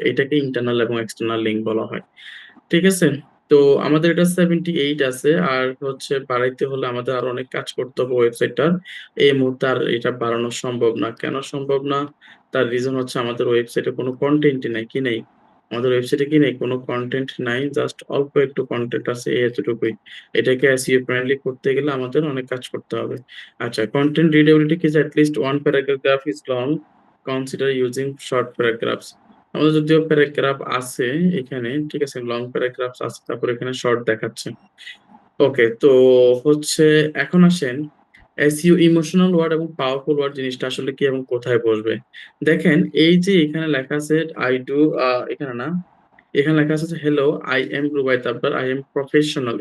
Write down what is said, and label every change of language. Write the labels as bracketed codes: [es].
[bn] এটাকে ইন্টারনাল এবং external link বলা হয়। ঠিক আছে? তো আমাদের এটা 78 আছে, আর হচ্ছে বাড়াইতে হলে আমাদের আরো অনেক কাজ করতে হবে ওয়েবসাইটটার। এই মুহূর্তে আর এটা বাড়ানো সম্ভব না। কেন সম্ভব না? তার রিজন হচ্ছে আমাদের ওয়েবসাইটে কোনো কন্টেন্টই নাই। কি নেই? আমাদের ওয়েবসাইটে কি নেই? কোনো কন্টেন্ট নাই। জাস্ট অল্প একটু কন্টেন্ট আছে, এই এতটুকুই। এটাকে SEO ফ্রেন্ডলি করতে গেলে আমাদের অনেক কাজ করতে হবে। আচ্ছা, কন্টেন্ট রিডেবিলিটি কি, [en] at least one paragraph is long, consider using short paragraphs. [bn] আমাদের যদিও প্যারাগ্রাফ আছে এখানে, ঠিক আছে, লং প্যারাগ্রাফ আছে, তারপর এখানে শর্ট দেখাচ্ছে। ওকে, তো হচ্ছে এখন আসেন এসইও ইমোশনাল ওয়ার্ড এবং পাওয়ারফুল ওয়ার্ড জিনিসটা আসলে কি এবং কোথায় বসবে? দেখেন এই যে এখানে লেখা আছে আই ডু, এখানে না, এখানে লেখা আছে [en] Hello I am রুবাই তাব্বার, I am professional.